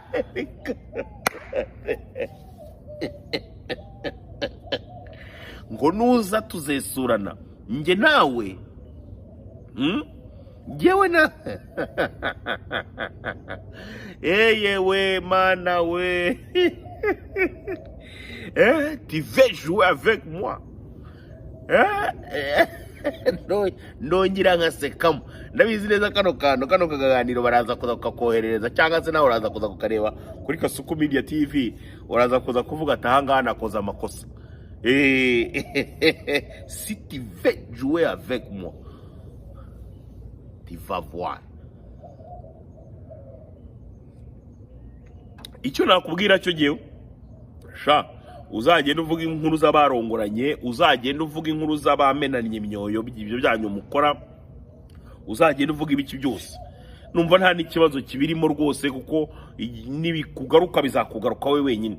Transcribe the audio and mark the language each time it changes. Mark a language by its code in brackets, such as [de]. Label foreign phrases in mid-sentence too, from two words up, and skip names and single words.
[rw] Ngo nuza tuzesurana nge nawe ngewe na yewe mana we. [fr] Tu veux jouer avec moi? [rw] Nongira nkasekamo, ndabizi neza kano kaganiro baraza kuza kukoherereza, cyangwa se nawe uraza kuza kukareba kuri Kasuku Media TV, uraza kuza kuvuga ati ahanga nakoze amakosa. [fr] Si tu veux jouer avec moi, tu vas voir. [rw] Icyo nakubwira cyo giye sha, uzagenda uvuga inkuru z'abarongoranye, uzagenda uvuga inkuru z'abamenanye imyoyo, ibyo byanyu mukora, uzagenda uvuga ibiki byose. Numva nta n'ikibazo kibirimo rwose, kuko nibikugaruka bizakugaruka we wenyine.